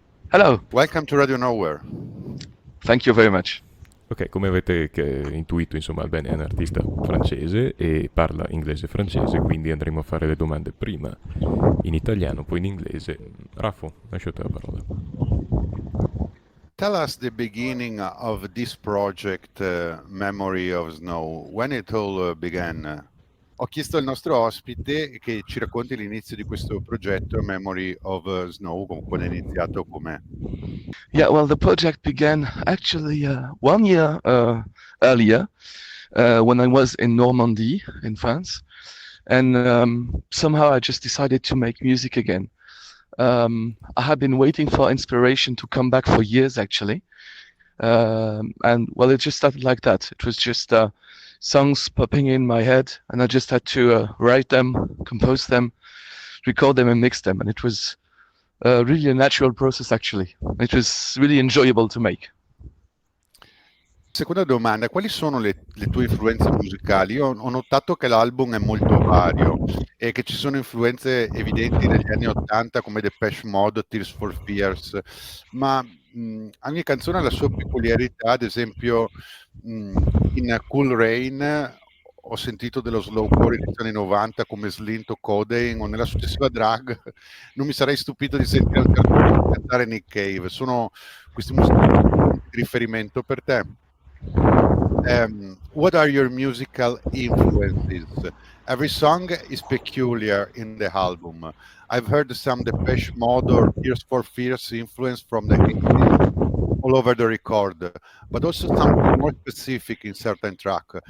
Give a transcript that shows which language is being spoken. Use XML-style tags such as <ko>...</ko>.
<en>Hello. Welcome to Radio Nowhere. Thank you very much.</en> <it>Ok, come avete intuito, insomma, Alben è un artista francese e parla inglese e francese, quindi andremo a fare le domande prima in italiano, poi in inglese. Raffo, lascio a te la parola.</it> <en>Tell us the beginning of this project, Memory of Snow, when it all began.</en> <it>Ho chiesto al nostro ospite che ci racconti l'inizio di questo progetto, Memory of Snow, quando è iniziato, com'è.</it> <en>Yeah, well, the project began actually 1 year earlier when I was in Normandy in France, and somehow I just decided to make music again. I had been waiting for inspiration to come back for years actually, and well, it just started like that. It was just songs popping in my head, and I just had to write them, compose them, record them, and mix them, and it was really a natural process actually. It was really enjoyable to make.</en> <it>Seconda domanda, quali sono le tue influenze musicali? Io ho notato che l'album è molto vario e che ci sono influenze evidenti degli anni '80 come Depeche Mode, Tears for Fears, ma ogni canzone ha la sua peculiarità. Ad esempio in Cool Rain ho sentito dello slowcore inizio anni '90 come Slint o Codeine, o nella successiva Drag non mi sarei stupito di sentire cantare Nick Cave. Sono questi musicisti di riferimento per te?</it> <en>What are your musical influences? Every song is peculiar in the album. I've heard some Depeche Mode or Tears for Fears influence from the 80s all over the record, but also something more specific in certain track.</en>